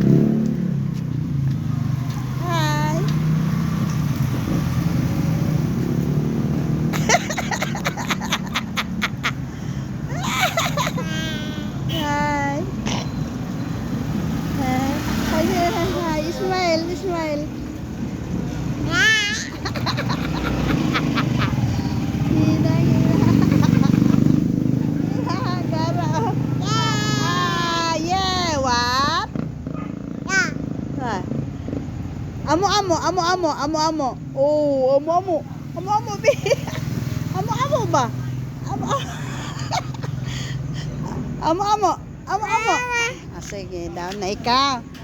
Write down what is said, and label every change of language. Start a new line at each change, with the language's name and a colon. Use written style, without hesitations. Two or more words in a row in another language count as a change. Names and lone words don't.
English: Hi. Hi. Hi. Smile. Inang. Gara. Yeah. What?
Hiligaynon: Amo. Oh, amo. Amo be. Amo ba? Amo. Sige, down na ikaw.